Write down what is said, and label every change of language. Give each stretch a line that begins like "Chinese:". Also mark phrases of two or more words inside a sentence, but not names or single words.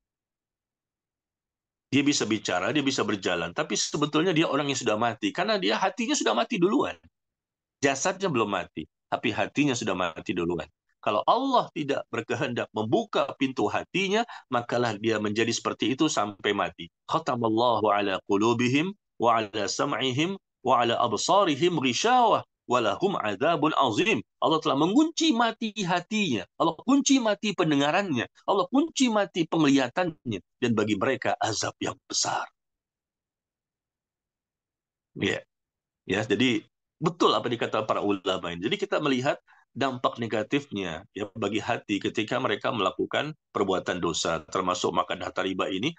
Indonesian: Dia bisa bicara, dia bisa berjalan, tapi sebetulnya dia orang yang sudah mati. Karena dia hatinya sudah mati duluan. Jasadnya belum mati, tapi hatinya sudah mati duluan. Kalau Allah tidak berkehendak membuka pintu hatinya, makalah dia menjadi seperti itu sampai mati.
Arabic: ختم الله على قلوبهم وعلى سمعهم وعلى أبصارهم غشاوة ولهم عذاب عظيم.
Indonesian: Allah telah mengunci mati hatinya. Allah kunci mati pendengarannya. Allah kunci mati penglihatannya. Dan bagi mereka azab yang besar. Ya. Ya, jadi betul apa dikata para ulama ini. Jadi kita melihat dampak negatifnya ya bagi hati ketika mereka melakukan perbuatan dosa, termasuk makan harta riba ini.